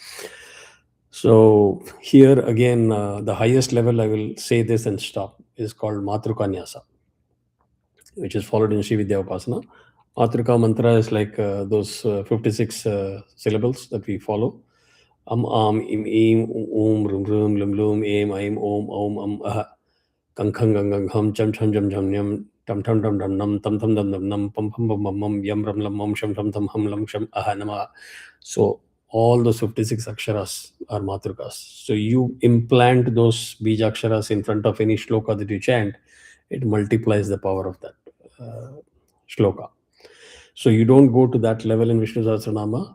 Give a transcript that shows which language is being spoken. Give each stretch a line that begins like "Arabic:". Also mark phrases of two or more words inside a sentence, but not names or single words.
English: So here again, the highest level, I will say this and stop, is called Matruka Nyasa, which is followed in Sri Vidya Upasana. Matruka mantra is like those 56 syllables that we follow.
Sanskrit: Am, im, rum, rum, lum, lum, aim, ah. Kang khang gang gang hum cham cham jam jam nyam tam tam dam dam nam tam tam dam dam nam pam pam bam bam mum yam ram lam mum sham tam tam hum lam sham aha nama.
English: So all those 56 aksharas are matrukas. So you implant those bijaksharas in front of any shloka that you chant, it multiplies the power of that shloka. So you don't go to that level in Vishnu Sahasranama.